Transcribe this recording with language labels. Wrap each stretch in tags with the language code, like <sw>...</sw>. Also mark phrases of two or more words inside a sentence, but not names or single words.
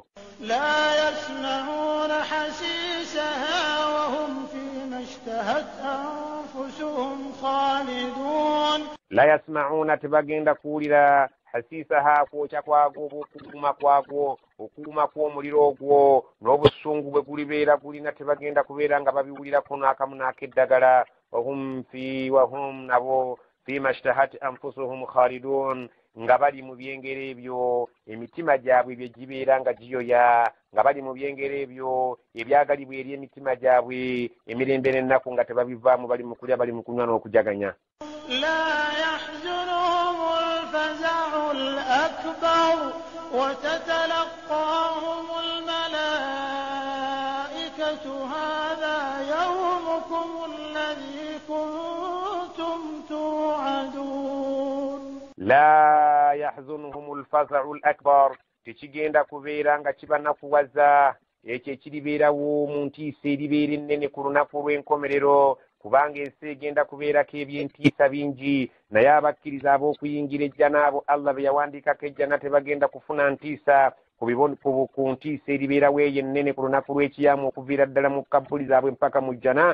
<ar>لا يسمعون حسيسها وهم فيما اشتهت أنفسهم خالدون. لا يسمعون,</ar> <lg>tebagenda kuwulira hasisaha, kwokya kwagwo, okuuma kw'omuliro ogwo n'obusungu bwe gulibeera gulina, tebagenda kubeera nga babiwulirako n'akamu n'akeddagala. wahum nabo</lg> <ar>فيما اشتهت أنفسهم خالدون,</ar> <lg>nga bali mu byengero ebyo emitima gyabwe bye gibeera nga giyoya, nga bali mu byengero ebyo ebyagalibwa eri emitima gyabwe emirembe n'ennaku nga tebabivaamu, bali mu kulya, bali mu kunywa n'okujaganya.</lg> <ar>لا يحزنهم الفزع الأكبر وتتلقاهم الملائكة هذا يومكم الذي كنتم توعدون. لا يحزنهم الفزع الأكبر,</ar> <lg>tekigenda kubeera nga kibanakuwaza ekyo ekiribeerawo mu ntiisa eribeera ennene ku lunaku lw'enkomerero, kubanga ensi egenda kubeerako eby'entiisa bingi, naye abakkiriza ab'okuyingira ejjana abo Allah be yawandiikako ejjana tebagenda kufuna ntiisa ku ntiisa eribeerawo eyo ennene ku lunaku lw'ekiyama okuviira ddala mu kabbuli zaabwe mpaka mu jjana.</lg>